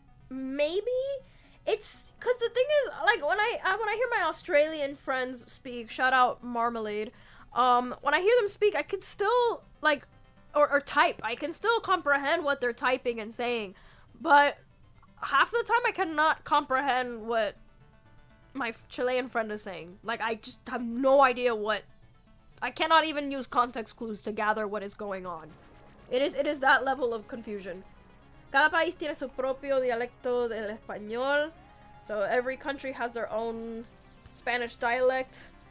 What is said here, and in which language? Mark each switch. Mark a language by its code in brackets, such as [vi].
[en] Maybe? It's cause the thing is, like, when I hear my Australian friends speak, shout out Marmalade, when I hear them speak, I can still, like, or type, I can still comprehend what they're typing and saying, but half the time I cannot comprehend what my Chilean friend is saying. Like, I just have no idea what, I cannot even use context clues to gather what is going on. It is that level of confusion. [es] Cada país tiene su propio dialecto del español. [en] So every country has their own Spanish dialect.